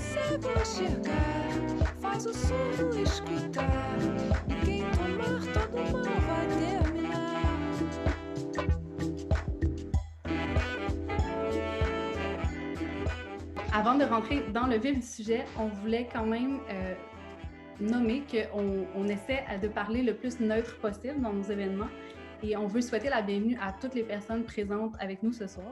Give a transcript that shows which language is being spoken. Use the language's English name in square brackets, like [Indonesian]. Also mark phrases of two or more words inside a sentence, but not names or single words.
[Portuguese] cego enxergar, faz o surdo escutar, e quem tomar todo mal vai terminar. [French] Avant de rentrer dans le vif du sujet, on voulait quand même nommer qu'on essaie de parler le plus neutre possible dans nos événements et on veut souhaiter la bienvenue à toutes les personnes présentes avec nous ce soir.